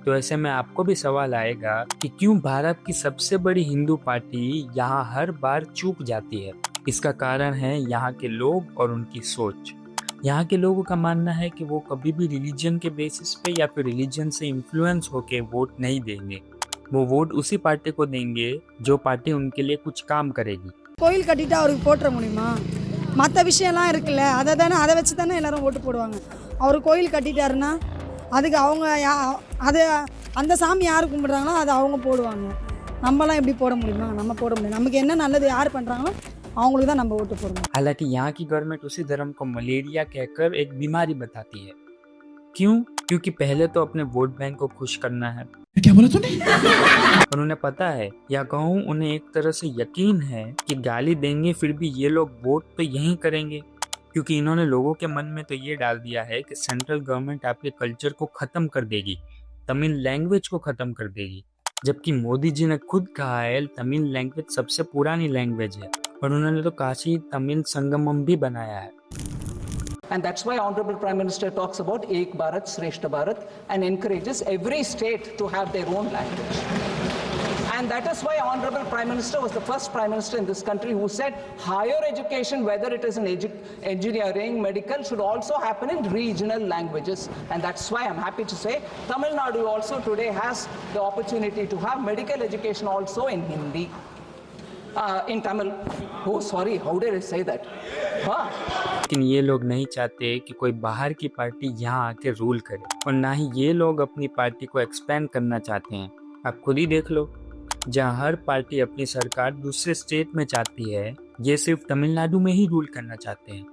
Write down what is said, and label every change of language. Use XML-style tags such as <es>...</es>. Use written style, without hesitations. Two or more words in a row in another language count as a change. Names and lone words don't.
<hi>तो ऐसे में आपको भी सवाल आएगा कि क्यों भारत की सबसे बड़ी हिंदू पार्टी यहाँ हर बार चूक जाती है। इसका कारण है यहाँ के लोग और उनकी सोच। यहाँ के लोगों का मानना है कि वो कभी भी रिलीजन के बेसिस पे या फिर रिलीजन से इन्फ्लुएंस होके वोट नहीं देंगे। वो वोट उसी पार्टी को देंगे जो पार्टी उनके लिए कुछ काम करेगी।</hi> <ta>கோயில் கட்டிட்டு அவருக்கு போட்டுற முடியுமா? மற்ற விஷயம்லாம் இருக்குல்ல, அதை வச்சு தானே எல்லாரும் ஓட்டு போடுவாங்க. அவர் கோயில் கட்டிட்டாருன்னா அதுக்கு அவங்க அது அந்த சாமி யார் கும்பிட்றாங்களோ அதை அவங்க போடுவாங்க. நம்மலாம் எப்படி போட முடியுமா? நம்ம போட முடியும். நமக்கு என்ன நல்லது யார் பண்ணுறாங்களோ அவங்களுக்கு தான் நம்ம ஓட்டு போடணும்.</ta> <hi>हालांकि यहाँ की गवर्नमेंट उसी धर्म को मलेरिया कहकर एक बीमारी बताती है। क्यों? क्योंकि पहले तो अपने</hi> <en>vote bank</en> <hi>को खुश करना है। क्या बोला तूने? और उन्हें पता है या कहूँ उन्हें एक तरह से यकीन है कि गाली देंगे फिर भी ये लोग वोट तो यही करेंगे, क्योंकि इन्होंने लोगों के मन में तो ये डाल दिया है कि</hi> <en>central government</en> <hi>आपके कल्चर को खत्म कर देगी,</hi> <en>Tamil language</en> <hi>को खत्म कर देगी। जबकि मोदी जी ने खुद कहा है</hi> <en>Tamil language</en> <hi>सबसे पुरानी लैंग्वेज है और उन्होंने तो काशी तमिल संगमम भी बनाया है।</hi> <en>And that's why Honorable Prime Minister talks about Ek Bharat, Shrestha Bharat and encourages every state to have their own language. And that is why Honorable Prime Minister was the first Prime Minister in this country who said higher education, whether it is in engineering, medical, should also happen in regional languages. And that's why I'm happy to say Tamil Nadu also today has the opportunity to have medical education also in Hindi. In Tamil. Oh, sorry, how did I say that? Huh?</en> <hi>लेकिन ये लोग नहीं चाहते कि कोई बाहर की पार्टी यहाँ आके रूल करे, और ना ही ये लोग अपनी पार्टी को एक्सपेंड करना चाहते हैं। आप खुद ही देख लो, जहाँ हर पार्टी अपनी सरकार दूसरे स्टेट में चाहती है, ये सिर्फ तमिलनाडु में ही रूल करना चाहते हैं।</hi>